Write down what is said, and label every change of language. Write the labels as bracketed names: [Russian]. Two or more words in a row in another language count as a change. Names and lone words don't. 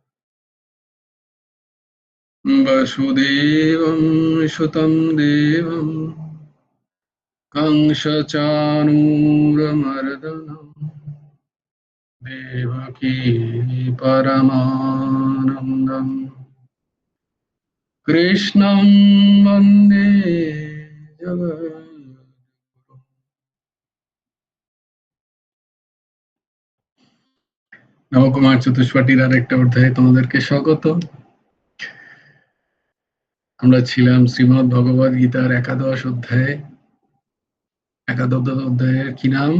[Sanskrit] वसुदेवं सुतं देवं कंसचाणूरमर्दनम् देवकी परमानन्दम् कृष्णं वन्दे जगद्गुरुम्। [Bangla] নবকুমার চতুষ্পাঠীর আরেকটা অধ্যায়ে তোমাদেরকে স্বাগত। আমরা ছিলাম শ্রীমদ্ ভগবদ গীতার একাদশ অধ্যায়ে। একাদশ অধ্যায়ের কি নাম?